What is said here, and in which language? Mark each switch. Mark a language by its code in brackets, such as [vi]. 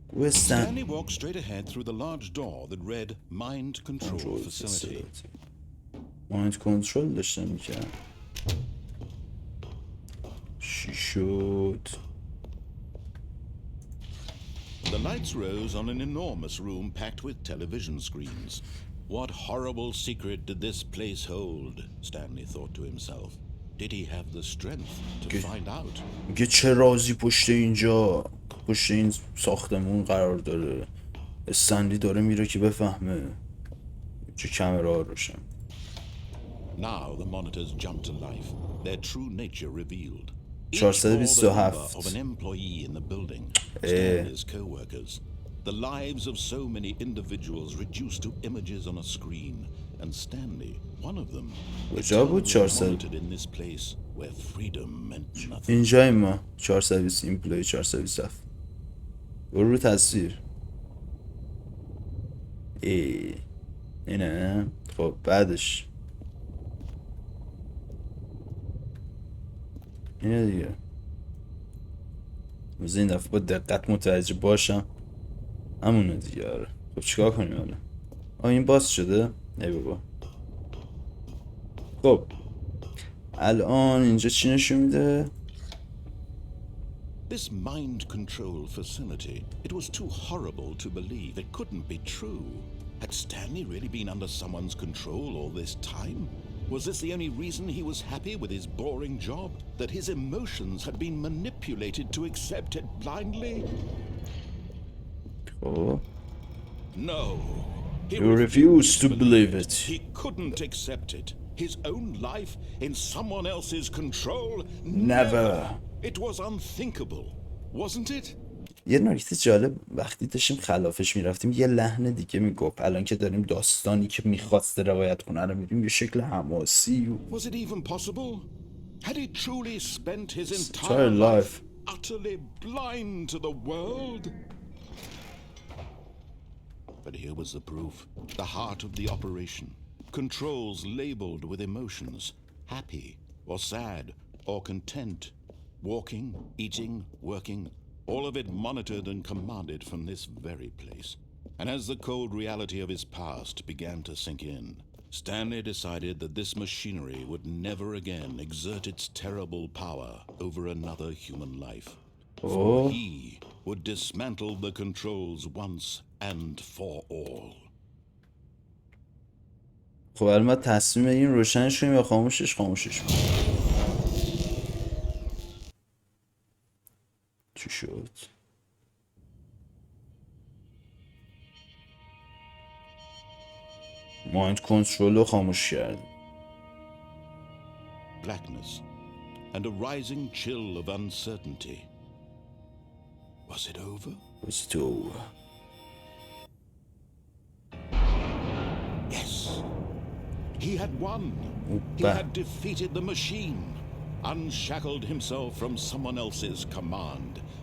[en] Stanley walked straight ahead through the large door that read Mind Control Facility. [fa] Mind Control داشتم میکنم. چی شد؟ [en] The lights rose on an enormous room packed with television screens. What horrible secret did this place hold? Stanley thought to himself. did he have the strength to find out? [fa] میگه چه رازی پشت اینجا، پشت این ساختمون قرار داره. استنلی داره میره که بفهمه. چه کامera روشن. [en] Now the monitors jumped to life, their true nature revealed. Each 427. bore the number of an employee in the building, Stanley's co-workers. The lives of so many individuals reduced to images on a screen, and Stanley, one of them, eternally monitored in this place where freedom meant nothing. [fa] اینجای ما 420 ایمپلوی 427 برو رو تصویر. اینه. خب بعدش اینه دیگه. بذار این دفعه با دقت متوجه باشم. همونه دیگه. آره خب چیکار کنیم حالا؟ این باز شده؟ ای بابا. خب الان اینجا چی نشون میده؟ [en] This mind control facility, it was too horrible to believe. It couldn't be true. Had Stanley really been under someone's control all this time? Was this the only reason he was happy with his boring job? That his emotions had been manipulated to accept it blindly? Oh. No. He refused to believe it. He couldn't accept it. His own life in someone else's control? Never. It was unthinkable, wasn't it? [fa] یه نکته جالب وقتی داشتیم خلافش میرفتیم یه لحن دیگه میگفت. الان که داریم داستانی که میخواسته روایت کنه رو میریم یه شکل حماسی و [en] Was it even possible? Had he truly spent his entire life utterly blind to the world? But here was the proof, the heart of the operation. Controls labeled with emotions, happy or sad or content, walking, eating, working, all of it monitored and commanded from this very place. And as the cold reality of his past began to sink in, Stanley decided that this machinery would never again exert its terrible power over another human life. For he would dismantle the controls once and for all. [fa] خب الان ما تصمیم این روشنش کنیم یا خاموشش کنیم. چی شد؟ مایند کنترل رو خاموش کرد. [en] Blackness and a rising chill of uncertainty. Was it over? Was it over? Yes. He had won. He had defeated the machine, unshackled himself from someone else's command.